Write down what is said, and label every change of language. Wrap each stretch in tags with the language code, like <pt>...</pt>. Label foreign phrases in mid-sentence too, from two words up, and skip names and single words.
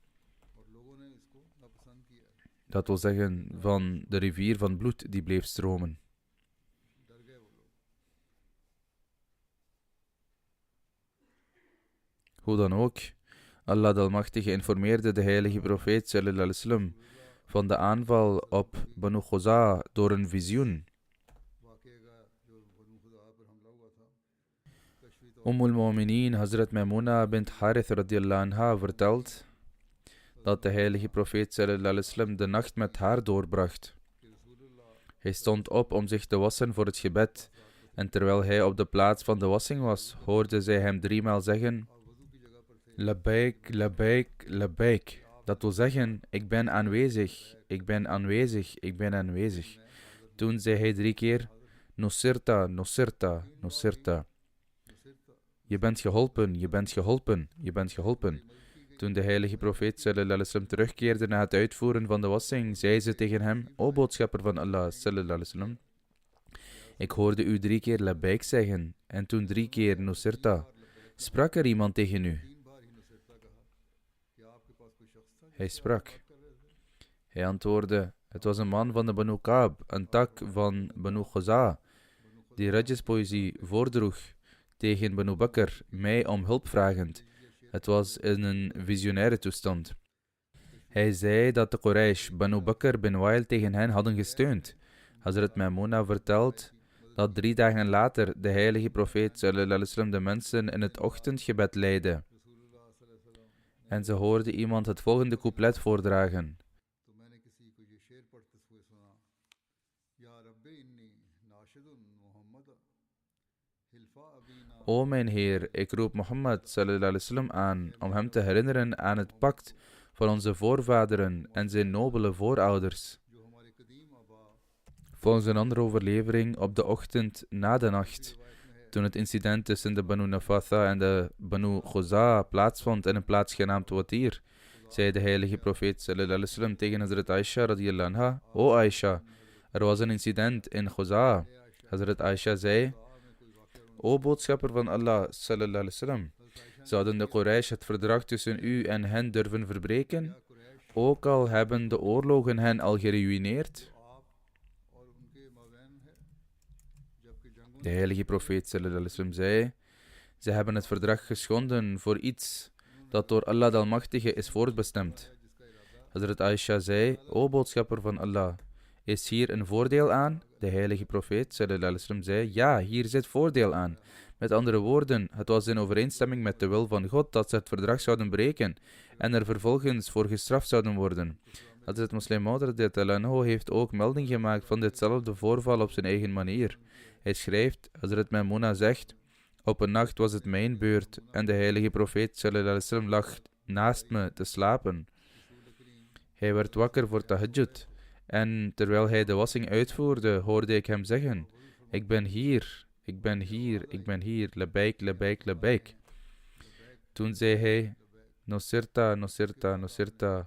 <nl>Dat wil zeggen van de rivier van bloed die bleef stromen. Hoe dan ook, Allah de Almachtige informeerde de heilige profeet</nl> <ar>صلى الله عليه وسلم</ar> <nl>van de aanval op Banu Khuza door een visioen. Al-Mu'mineen Hazrat Maimuna bint Harith</nl> <ar>رضي الله عنها</ar> <nl>vertelt dat de heilige profeet</nl> <ar>صلى الله عليه وسلم</ar> <nl>de nacht met haar doorbracht. Hij stond op om zich te wassen voor het gebed en terwijl hij op de plaats van de wassing was, hoorde zij hem 3 maal zeggen:</nl> <ar>لبيك، لبيك، لبيك.</ar> <nl>Dat wil zeggen, ik ben aanwezig, ik ben aanwezig, ik ben aanwezig. Toen zei hij 3 keer,</nl> <ar>نصرت، نصرت، نصرت.</ar> <nl>Je bent geholpen, je bent geholpen, je bent geholpen. Toen de heilige profeet</nl> <ar>صلى الله عليه وسلم</ar> <nl>terugkeerde na het uitvoeren van de wassing, zei ze tegen hem, o boodschapper van Allah</nl> <ar>صلى الله عليه وسلم,</ar> <nl>ik hoorde u 3 keer labbaik zeggen en toen 3 keer Nusirta. Sprak er iemand tegen u? Hij sprak. Hij antwoordde, het was een man van de Banu Kaab, een tak van Banu Khuza, die Rajas-poëzie voordroeg tegen Banu Bakr, mij om hulp vragend. Het was in een visionaire toestand. Hij zei dat de Quraysh Banu Bakr bin Wail tegen hen hadden gesteund. Hazrat Maimuna vertelt dat 3 dagen later de heilige profeet</nl> <ar>صلى الله عليه وسلم</ar> <nl>de mensen in het ochtendgebed leidde. En ze hoorde iemand het volgende couplet voordragen. O mijn Heer, ik roep Mohammed</nl> <ar>صلى الله عليه وسلم</ar> <nl>aan om hem te herinneren aan het pact van onze voorvaderen en zijn nobele voorouders. Volgens een andere overlevering op de ochtend na de nacht, toen het incident tussen de Banu Nafatha en de Banu Khuza plaatsvond in een plaats genaamd Watir, zei de heilige profeet</nl> <ar>صلى الله عليه وسلم</ar> <nl>tegen Hazrat Aisha</nl> <ar>رضي الله عنها,</ar> <nl>O Aisha, er was een incident in Khuza. Hazrat Aisha zei, O boodschapper van Allah</nl> <ar>صلى الله عليه وسلم,</ar> <nl>zouden de Quraysh het verdrag tussen u en hen durven verbreken, ook al hebben de oorlogen hen al geruïneerd? De heilige profeet</nl> <ar>صلى الله عليه وسلم</ar> <nl>zei, ze hebben het verdrag geschonden voor iets dat door Allah de Almachtige is voorbestemd. Hazrat Aisha zei, O boodschapper van Allah, is hier een voordeel aan? De heilige profeet</nl> <ar>صلى الله عليه وسلم</ar> <nl>zei, ja, hier zit voordeel aan. Met andere woorden, het was in overeenstemming met de wil van God dat ze het verdrag zouden breken en er vervolgens voor gestraft zouden worden. Hazrat Muslim Maud</nl> <ar>رضي الله عنه</ar> <nl>heeft ook melding gemaakt van ditzelfde voorval op zijn eigen manier. Hij schrijft, Hazrat Maimuna zegt, op een nacht was het mijn beurt en de heilige profeet</nl> <ar>صلى الله عليه وسلم</ar> <nl>lag naast me te slapen. Hij werd wakker voor tahajjud en terwijl hij de wassing uitvoerde, hoorde ik hem zeggen, ik ben hier, ik ben hier, ik ben hier,</nl> <ar>لبيك، لبيك، لبيك.</ar> <nl>Toen zei hij,</nl> <ar>نصرت، نصرت، نصرت.</ar>